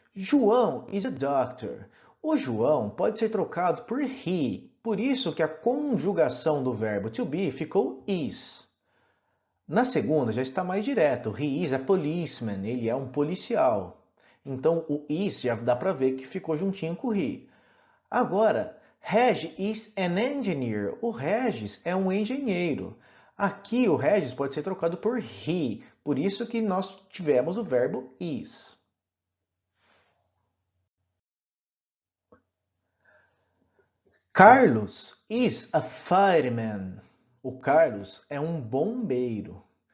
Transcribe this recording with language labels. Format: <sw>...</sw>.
<en>João is a doctor.</en> <pt>O João pode ser trocado por he, por isso que a conjugação do verbo to be ficou is. Na segunda já está mais direto.</pt> <en>He is a policeman.</en> <pt>Ele é um policial. Então o is já dá para ver que ficou juntinho com o he.</pt> <en>Agora, Regis is an engineer.</en> <pt>O Regis é um engenheiro. Aqui o Regis pode ser trocado por he, por isso que nós tivemos o verbo is.</pt> <en>Carlos is a fireman.</en> <pt>O Carlos é um bombeiro.</pt>